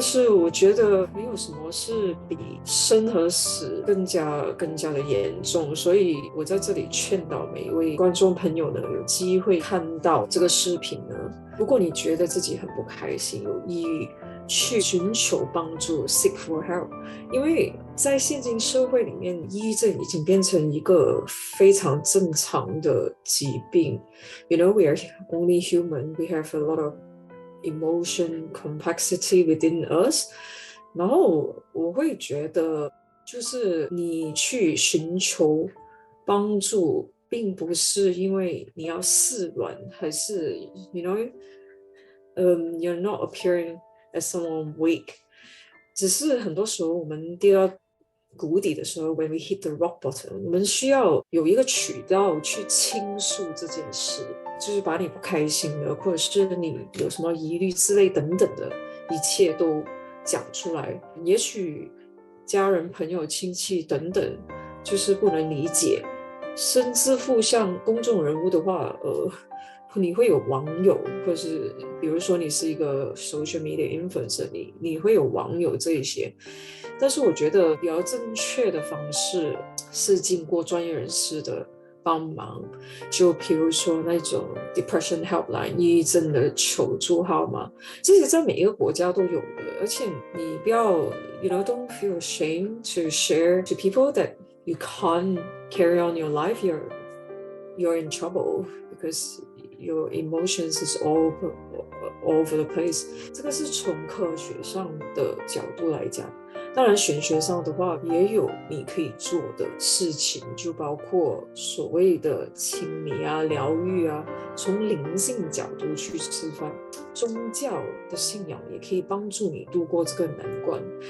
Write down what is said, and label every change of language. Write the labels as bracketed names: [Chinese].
[Chinese] 但是我觉得没有什么是比生和死更加的严重，所以我在这里劝导每一位观众朋友呢，有机会看到这个视频呢，如果你觉得自己很不开心、有抑郁，去寻求帮助 [English] （seek for help）。 [Chinese] 因为在现今社会里面，抑郁症已经变成一个非常正常的疾病。 [English] You know, we are only human. We have a lot of emotion complexity within us。 [Chinese] 然后我会觉得，就是你去寻求帮助，并不是因为你要示软，还是 [English] you know，you're not appearing as someone weak。 [Chinese] 只是很多时候我们跌到谷底的时候， [English] when we hit the rock bottom， [Chinese] 我们需要有一个渠道去倾诉这件事，就是把你不开心的，或者是你有什么疑虑之类等等的，一切都讲出来。也许家人、朋友、亲戚等等，就是不能理解，甚至乎像公众人物的话，你会有网友，或是比如说你是一个 [English] social media influencer， [Chinese] 你会有网友这一些。但是我觉得比较正确的方式是经过专业人士的帮忙，就比如说那种 [English] depression helpline [Chinese] 抑郁症的求助号码，这些在每一个国家都有的，而且你不要 [English] don't feel ashamed to share to people that you can't carry on your life, you're in trouble because your emotions is all over the place. [Chinese] 这个是从科学上的角度来讲，当然玄学上的话也有你可以做的事情，就包括所谓的清理啊、疗愈啊，从灵性角度去吃饭，宗教的信仰也可以帮助你度过这个难关。